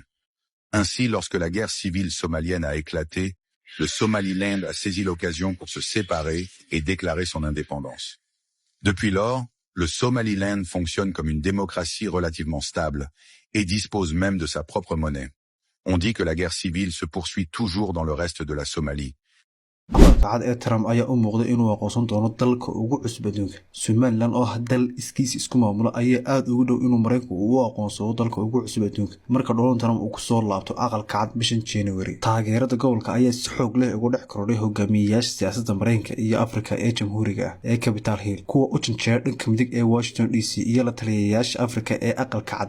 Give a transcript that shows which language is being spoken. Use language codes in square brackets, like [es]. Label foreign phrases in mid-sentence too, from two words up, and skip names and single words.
[fr] Ainsi, lorsque la guerre civile somalienne a éclaté, le Somaliland a saisi l'occasion pour se séparer et déclarer son indépendance. Depuis lors, le Somaliland fonctionne comme une démocratie relativement stable et dispose même de sa propre monnaie. On dit que la guerre civile se poursuit toujours dans le reste de la Somalie. [so] aqalka cad ee Trump ayaa u muuqday inuu aqoonsan doono dalka ugu cusub adduunka. Somaliland oo dal iskiis isku maamulo ayaa aad ugu dhow inuu Mareykanku u aqoonsado dalka ugu cusub adduunka marka Donald Trump uu ku soo laabto aqalka cad bishan January. Taageerada gobolka ayaa si xoog leh ugu dhex korodhay hogaamiyayaasha siyaasadda Mareykanka iyo Afrika ee Jamhuuriga ah ee Capitol Hill, kuwa u janjeera dhanka midig ee Washington DC iyo la taliyayaasha Afrika ee aqalka cad.